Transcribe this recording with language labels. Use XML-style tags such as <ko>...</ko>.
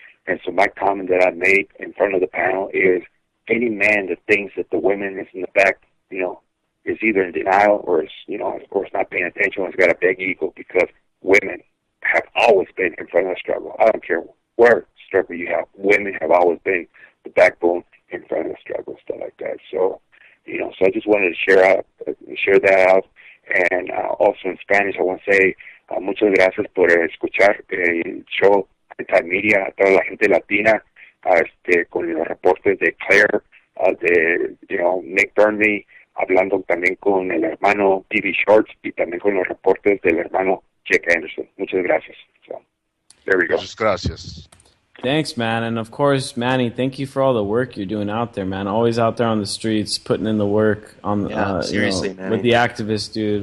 <en>And so my comment that I made in front of the panel is, any man that thinks that the women is in the back, is either in denial or is not paying attention, or has got a big ego, because women have always been in front of the struggle. I don't care where struggle you have. Women have always been the backbone in front of the struggle, stuff like that. So, so I just wanted to share that out. And also in Spanish, I want to say</en> <es>muchas gracias por escuchar el show Anti-Media, a toda la gente latina, con los reportes de Claire, de Nick Bernabe, hablando también con el hermano TV Schwartz y también con los reportes del hermano Jake Anderson. Muchas gracias.</es> <en>So, there we go.</en> <es>Muchas gracias.</es> <en>Thanks, man. And of course, Manny, thank you for all the work you're doing out there, man. Always out there on the streets, putting in the work on seriously, man. with the activists, dude.</en>